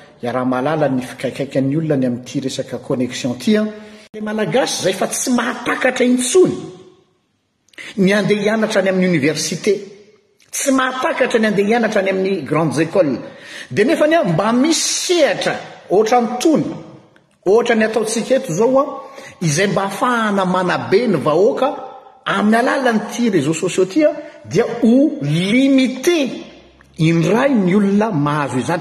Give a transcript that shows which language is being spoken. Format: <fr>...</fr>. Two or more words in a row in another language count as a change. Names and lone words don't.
<mg>iaraha-malala ny fikaikaikan'ny olona ny amin'ity resaka connexion ty a. Le malagasy zay fa tsy mahatakatra intsony ny andeha hianatra any amin'ny université, tsy mahatakatra ny andeha hianatra any amin'ny</mg> <fr>grandes écoles,</fr> <mg>de nefa ny mba misy sehatra ohatra nytony, ohatra ny ataontsika eto zao a, izay mba ahafahana manabe ny vahoaka amin'ny alalan'ity</mg> <fr>réseaux sociaux</fr> <mg>ty a, dia ho limité indray ny olona mahazo izany.</mg>